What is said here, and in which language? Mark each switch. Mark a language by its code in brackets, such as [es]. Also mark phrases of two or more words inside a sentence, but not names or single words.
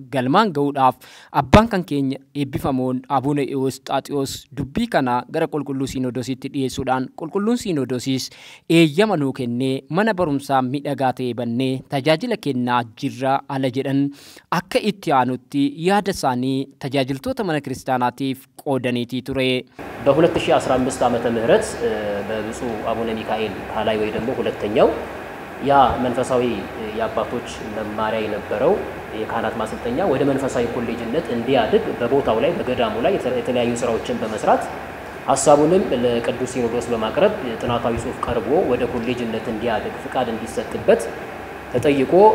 [om] Galmaan ga'uudhaaf abbaan kan keenya eebbifamoon Abuna Ewusxaaxiyoos dubbii kana gara qulqulluu Siinodoosiitti dhiyeessuudhaan qulqulluun Siinodoosiis eeyyama nuu kennee mana barumsaa miidhagaa ta'e bannee tajaajila kennaa jirra ala jedhan akka itti aanutti yaada isaanii tajaajiltoota mana Kiristaanaatiif qoodaniitii ture. [am] በ2015 ዓመተ ምህረት በብፁዕ አቡነ ሚካኤል ፓላይ ወይ ደግሞ ሁለተኛው ያ መንፈሳዊ የአባቶች መማሪያ የነበረው የካህናት ማሰልጠኛ ወደ መንፈሳዊ ኮሌጅነት እንዲያድግ በቦታው ላይ በገዳሙ ላይ የተለያዩ ስራዎችን በመስራት ሐሳቡንም ለቅዱስ ሲኖዶስ በማቅረብ ጥናታዊ ጽሑፍ ቀርቦ ወደ ኮሌጅነት እንዲያድግ ፍቃድ እንዲሰጥበት ተጠይቆ